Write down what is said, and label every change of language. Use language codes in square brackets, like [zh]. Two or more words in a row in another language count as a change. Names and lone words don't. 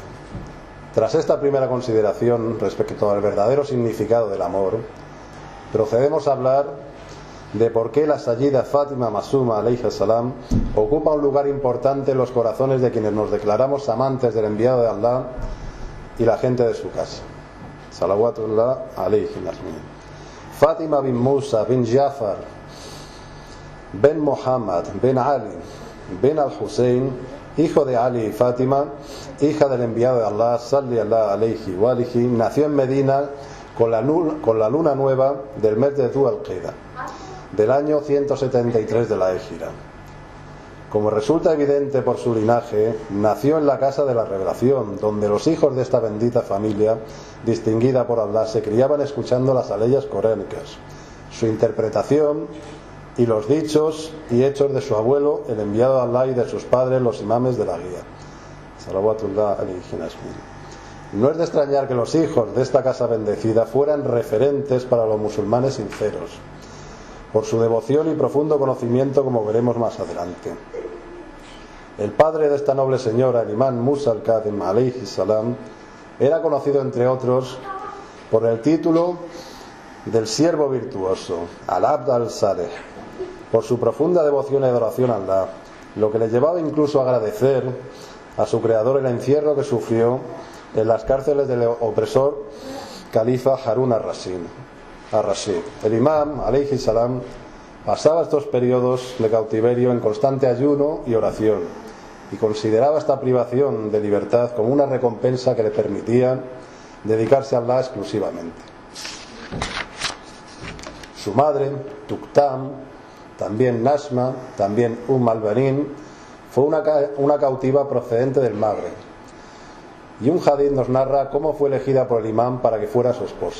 [es] Tras esta primera consideración respecto al verdadero significado del amor, procedemos a hablar de por qué la Sayyida Fátima Masuma [ar] عليه السلام [es] ocupa un lugar importante en los corazones de quienes nos declaramos amantes del enviado de Allah y la gente de su casa. [ar] صلوات الله عليه نسمين. [es] Fátima bin Musa bin Jafar ben Muhammad ben Ali ben al-Hussein, hijo de Ali y Fátima, hija del enviado de Allah [ar] صلى الله عليه وآله, [es] nació en Medina con la luna nueva del mes de Dhu al-Qida del año 173 de la Égira. Como resulta evidente por su linaje, nació en la casa de la revelación, donde los hijos de esta bendita familia, distinguida por Allah, se criaban escuchando las aleyas coránicas, su interpretación y los dichos y hechos de su abuelo, el enviado de Allah, y de sus padres, los imames de la guía. [ar] صلوات الله عليه نسمين. [es] No es de extrañar que los hijos de esta casa bendecida fueran referentes para los musulmanes sinceros, por su devoción y profundo conocimiento, como veremos más adelante. El padre de esta noble señora, el imán Musa al-Kadhim [ar] عليه السلام, [es] era conocido entre otros por el título del siervo virtuoso, [ar] العبد الصالح, [es] por su profunda devoción y adoración a Allah, lo que le llevaba incluso a agradecer a su creador el encierro que sufrió en las cárceles del opresor califa Harun ar-Rashid. El imán [ar] عليه السلام [es] pasaba estos periodos de cautiverio en constante ayuno y oración, y consideraba esta privación de libertad como una recompensa que le permitía dedicarse a Allah exclusivamente. Su madre, Tuktam, también Nasma, también al-Banin, fue una cautiva procedente del Magreb, y un hadith nos narra cómo fue elegida por el imán para que fuera su esposa.